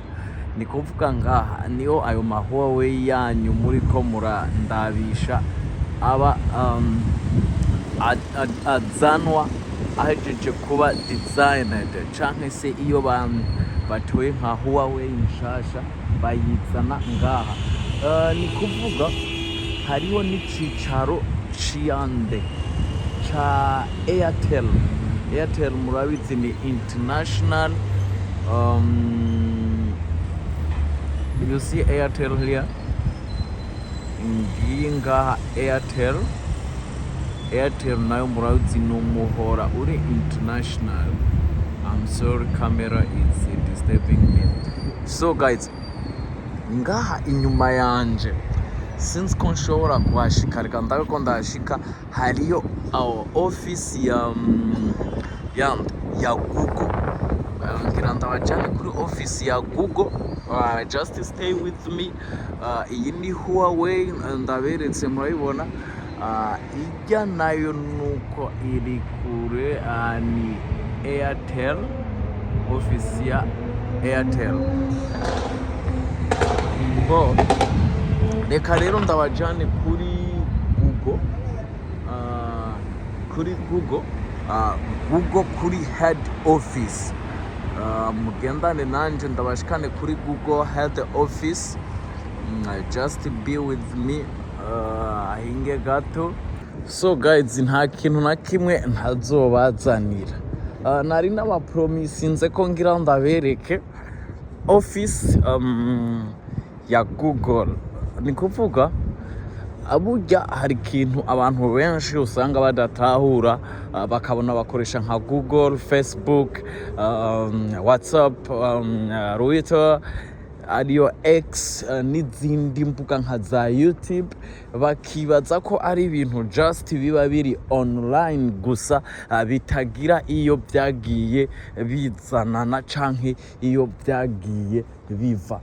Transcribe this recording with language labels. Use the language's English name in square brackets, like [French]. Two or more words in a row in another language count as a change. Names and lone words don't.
[Rundi] Ni kuvuga ngaha niyo ayo ma HUAWEI yanyu muri ko murandabisha aba azanwa ahejeje kuba designed canke se iyo batoye nka HUAWEI nshasha bayizana ngaha. Ni kuvuga hariho n'icicaro ciyande cha Airtel murabizi ni international. [English] You see Airtel here, [Rundi] ngiyi ngaha Airtel nayo murabizi ni umuhora uri international. [English] I'm sorry, camera is disturbing me. So guys, [Rundi] ngaha inyuma yanje since ko nshobora kuhashika reka ndabe ko ndahashika, hariyo office ya Google. Ngira ndabajane kuri office ya Google. [English] Just stay with me. [Rundi] Iyi ni HUAWEI ndaberetse murayibona. Ijya nayo nuko iri kure, ni Airtel, office ya Airtel. Reka rero ndabajane kuri Google, kuri [English] head office. [Rundi] Mugendane nanje ndabashikane kuri Google [English] head office. Just be with me [Rundi] ahinge gato. [English] So guys, [Rundi] nta kintu na kimwe ntazobazanira. Nari nabapromisinze ko ngira ndabereke office ya Google. Ni kuvuga aburya hari ikintu abantu benshi usanga badatahura, bakabona bakoresha nka Google, Facebook, WhatsApp, Twitter, ariyo X, n'izindi mbuga nka za YouTube, bakibaza ko ari ibintu just biba biri online gusa, bitagira iyo byagiye bizanana canke iyo byagiye biva.